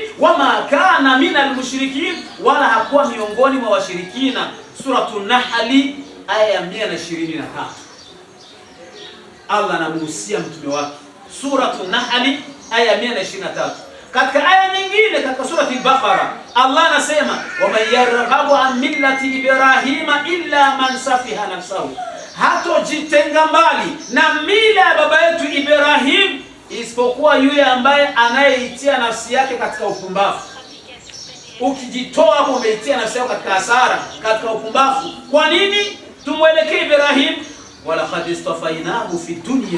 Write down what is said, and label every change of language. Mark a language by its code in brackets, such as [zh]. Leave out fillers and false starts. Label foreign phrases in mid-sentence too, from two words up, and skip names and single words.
[ar] وما كان من المشركين, [sw] wala hakuwa miongoni mwa washirikina. Suratul Nahl aya ya 123. Allah anamuhusia mtume wake. Suratul Nahl aya ya 123. Katika aya nyingine katika surati al-Baqara Allah anasema, [ar] ومن يرغب عن ملة إبراهيم إلا من سفه نفسه, [sw] hatojitenga mbali na mila ya baba yetu Ibrahim isipokuwa yule ambaye anayeitia nafsi yake katika upumbavu. Ukijitoa hapo umeitia nafsi yako katika hasara, katika upumbavu. Kwa nini? Tumwelekee Ibrahim, [ar] ولقد اصطفيناه في الدنيا.